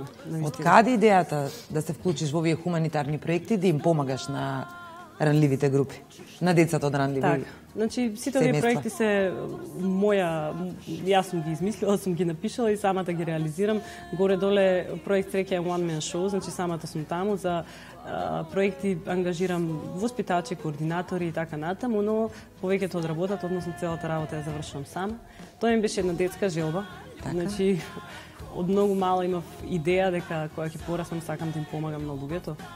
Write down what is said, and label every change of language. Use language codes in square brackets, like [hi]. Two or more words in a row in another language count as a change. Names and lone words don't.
[mk] Од каде идејата да се вклучиш во овие хуманитарни проекти да им помагаш на ранливите групи, на децата од ранливи семејства? Така. Значи, сите овие проекти се јас сум ги измислила, сум ги напишала и самата ги реализирам. Горе-доле проект Среќа е [en] one man show, [mk] значи самата сум таму за проекти ангажирам воспитачи, координатори и така натаму, но повеќето од работата, односно целата работа ја завршувам сама. Тоа ми беше една детска желба. Така. Значи, од многу мала имав идеја дека кога ќе пораснам сакам да им помагам на луѓето.